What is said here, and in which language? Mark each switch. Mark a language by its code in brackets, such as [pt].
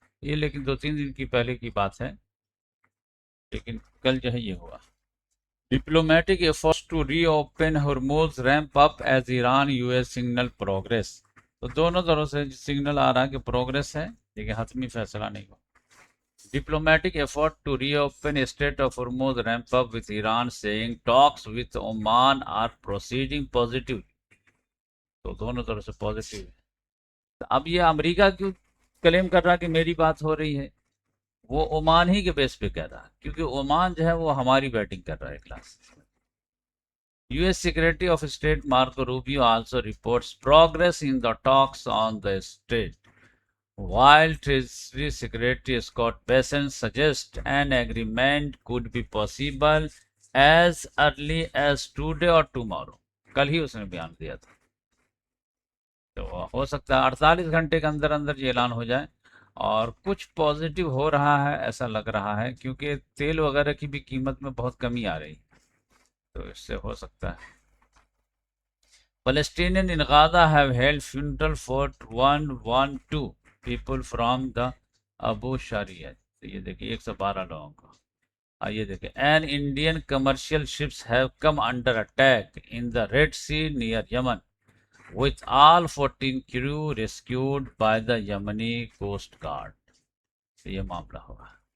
[hi] ये लेकिन 2-3 दिन की पहले की बात है, लेकिन कल जो है ये हुआ। [en] Diplomatic efforts to reopen Hormuz ramp up as Iran US signal progress. [hi] तो दोनों तरफ से सिग्नल आ रहा है कि प्रोग्रेस है लेकिन हतमी फैसला नहीं हुआ। [en] Diplomatic effort to reopen Strait of Hormuz ramp up with Iran saying talks with Oman are proceeding positively। [hi] तो दोनों तरफ से पॉजिटिव है। तो अब ये अमेरिका क्यों क्लेम कर रहा कि मेरी बात हो रही है, वो ओमान ही के बेस पे कह रहा है, क्योंकि ओमान जो है वो हमारी बैटिंग कर रहा है class. [en] US Secretary of State Marco Rubio also reports progress in the talks on the state, while Treasury Secretary Scott Bessent suggests an agreement could be possible as early as today or tomorrow. [hi] कल ही उसने बयान दिया था, तो हो सकता है 48 घंटे के अंदर अंदर ये ऐलान हो जाए। और कुछ पॉजिटिव हो रहा है ऐसा लग रहा है, क्योंकि तेल वगैरह की भी कीमत में बहुत कमी आ रही है, तो इससे हो सकता है। [en] Palestinian in Gaza have held funeral for 112 people from the Abu Sharia। [hi] तो ये देखिए 112 लोगों को। ये देखिए, [en] An Indian commercial ships have come under attack in the Red Sea near Yemen with all 14 crew rescued by the Yemeni Coast Guard। [hi] तो ये मामला होगा।